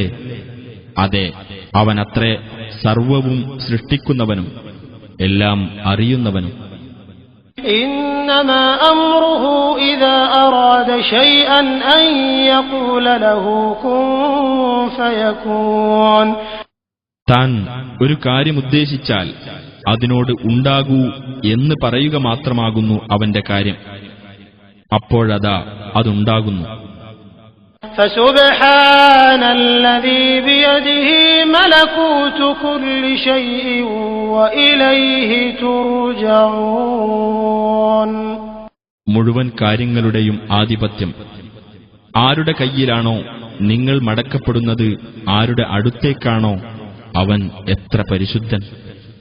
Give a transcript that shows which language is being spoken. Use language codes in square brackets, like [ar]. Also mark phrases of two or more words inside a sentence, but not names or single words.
[ml] അതെ, അവനത്രേ സർവവും സൃഷ്ടിക്കുന്നവനും എല്ലാം അറിയുന്നവനും. [ar] إنما أمره إذا أراد شيئا أن يقول له كن فيكون [ml] താൻ ഒരു കാര്യമുദ്ദേശിച്ചാൽ അതിനോട് ഉണ്ടാകൂ എന്ന് പറയുക മാത്രമാകുന്നു അവന്റെ കാര്യം. അപ്പോഴതാ അതുണ്ടാകുന്നു. [ar] فسبحان الذي بيده ملكوت كل شيء وإليه ترجعون [ml] മുഴുവൻ കാര്യങ്ങളുടെയും ആധിപത്യം ആരുടെ കയ്യിലാണോ നിങ്ങൾ മടക്കപ്പെടുന്നത്, ആരുടെ അടുത്തേക്കാണോ അവൻ എത്ര പരിശുദ്ധൻ.